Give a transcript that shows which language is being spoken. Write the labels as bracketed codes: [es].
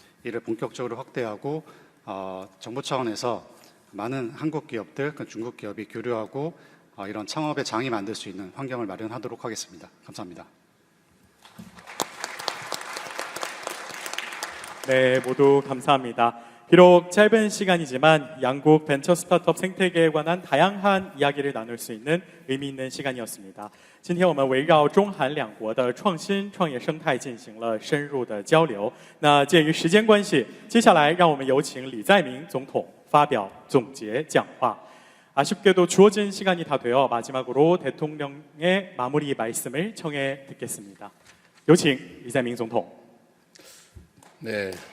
[ko] 이를 본격적으로 확대하고 정부 차원에서 많은 한국 기업들, 중국 기업이 교류하고 이런 창업의 장이 만들 수 있는 환경을 마련하도록 하겠습니다. 감사합니다. 네, 모두 감사합니다. 비록 짧은 시간이지만 양국 벤처 스타트업 생태계에 관한 다양한 이야기를 나눌 수 있는 의미 있는 시간이었습니다. [zh] 今天我们围绕中韩两国的创新创业生态进行了深入的交流。那鉴于时间关系，接下来让我们有请李在明总统发表总结讲话。 [ko] 아쉽게도 주어진 시간이 다 되어 마지막으로 대통령의 마무리 말씀을 청해 듣겠습니다. [zh] 有请李在明总统。 [ko] 네.